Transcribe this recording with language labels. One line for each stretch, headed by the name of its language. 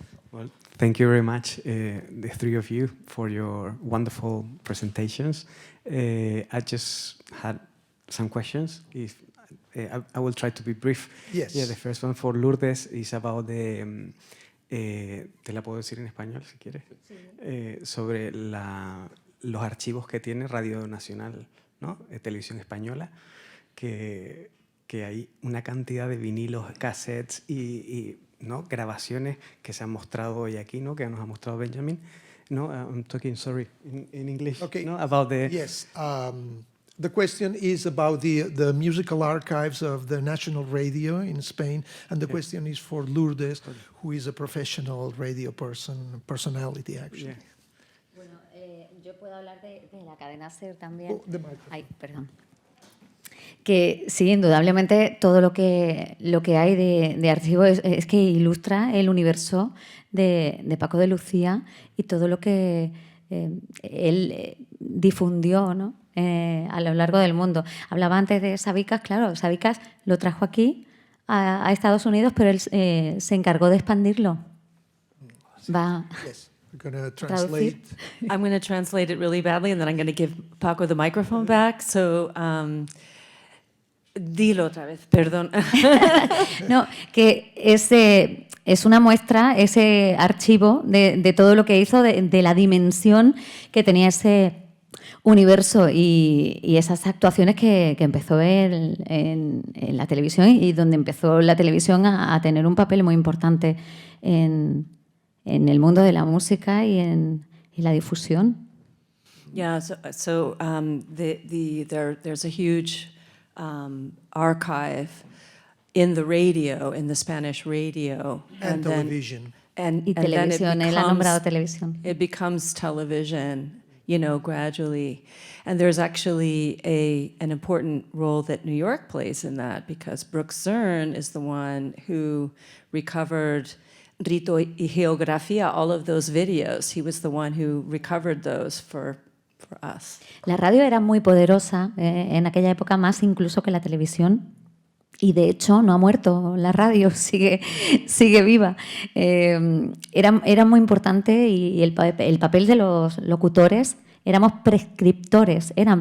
English: Well, thank you very much, the three of you, for your wonderful presentations. I just had some questions. If I will try to be brief. Yes. Yeah, the first one for Lourdes is about the...
Spanish: te la puedo decir en español si quieres. Sobre los archivos que tiene Radio Nacional, ¿no? Televisión Española, que hay una cantidad de vinilos, cassettes y ¿no? grabaciones que se han mostrado hoy aquí, ¿no? Que nos ha mostrado Benjamin.
English: No, I'm talking, sorry, in English. Okay. No, about the... Yes. The question is about the musical archives of the National Radio in Spain, and the question is for Lourdes, who is a professional radio personality, actually.
Spanish: Bueno, yo puedo hablar de la cadena SER también. Ay, perdón. Que sí, indudablemente todo lo que hay de archivo es que ilustra el universo de Paco de Lucía y todo lo que él difundió, ¿no? A lo largo del mundo. Hablaba antes de Sabicas, claro, Sabicas lo trajo aquí a Estados Unidos, pero él se encargó de expandirlo. Va.
English: Yes. We're going to translate. I'm going to translate it really badly, and then I'm going to give Paco the microphone back.
Spanish: So, dilo otra vez, perdón. No, que es una muestra, ese archivo de todo lo que hizo, de la dimensión que tenía ese universo y esas actuaciones que empezó en la televisión y donde empezó la televisión a tener un papel muy importante en el mundo de la música y la difusión.
English: Yeah, so there's a huge archive in the radio, in the Spanish radio. And television.
Spanish: Y televisión, él ha nombrado televisión.
English: It becomes television, you know, gradually. And there's actually an important role that New York plays in that, because Brooks Zern is the one who recovered Rito y Geografía, all of those videos. He was the one who recovered those for us.
Spanish: La radio era muy poderosa en aquella época, más incluso que la televisión. Y de hecho no ha muerto la radio, sigue viva. Era muy importante y el papel de los locutores, eran prescriptores.